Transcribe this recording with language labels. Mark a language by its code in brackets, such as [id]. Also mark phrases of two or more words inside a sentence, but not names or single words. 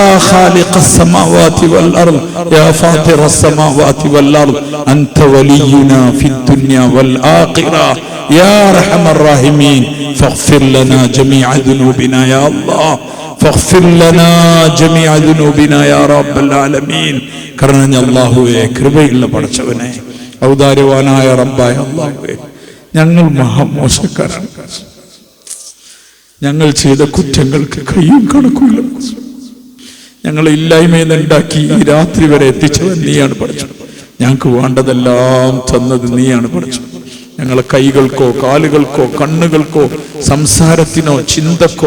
[ar] خالق السماوات والأرض يا فاطر السماوات والأرض أنت ولينا في الدنيا والآخرة يا أرحم الراحمين فاغفر لنا جميع ذنوبنا يا الله فاغفر لنا جميع ذنوبنا يا رب العالمين [ml] കരുണ അല്ലാഹുവേ കൃപയുള്ള പടച്ചവനെ ഔദാര്യവാനായ റബ്ബായ അല്ലാഹുവേ ഞങ്ങൾ മഹാമോശക്കാരാണ് ഞങ്ങൾ ചെയ്ത കുറ്റങ്ങൾക്ക് കയ്യും കണക്കുമില്ല ഞങ്ങളെ ഇല്ലായ്മയിൽ നിന്നുണ്ടാക്കി ഈ രാത്രി വരെ എത്തിച്ചവൻ നീയാണ് പഠിച്ചത് ഞങ്ങൾക്ക് വേണ്ടതെല്ലാം തന്നത് നീയാണ് പഠിച്ചത് ഞങ്ങളെ കൈകൾക്കോ കാലുകൾക്കോ കണ്ണുകൾക്കോ സംസാരത്തിനോ ചിന്തക്കോ